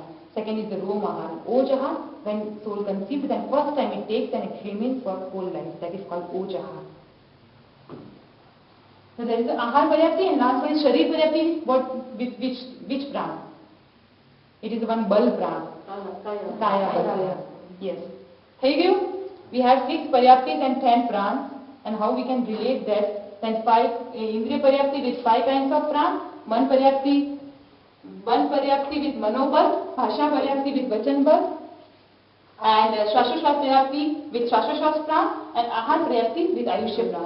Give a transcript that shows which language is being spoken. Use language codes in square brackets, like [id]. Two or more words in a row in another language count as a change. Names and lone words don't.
[en] Second is the [sa] rom ahar. Oj ahar, [en] when soul conceived, then first time it takes and it remains for whole life, that is called [sa] oj ahar. [en] So there is the [sa] ahar paryapti, [en] and last one is [sa] sharir paryapti, [en] which pran? It is one [sa] bal pran. Kaya bal. [en] Yes. [gu] થઈ ગયું? [en] We have 6 paryaptis and 10 prans, and how we can relate that? Then 5 [sa] indriya paryapti [en] with 5 kinds of pran, [sa] man paryapti [en] with manobal, [sa] bhasha paryapti [en] with [sa] vachan bal, [en] and [sa] Swashoshwas paryapti [en] with [sa] Swashoshwas pran, [en] and [sa] ahar paryapti [en] with [sa] ayushya pran.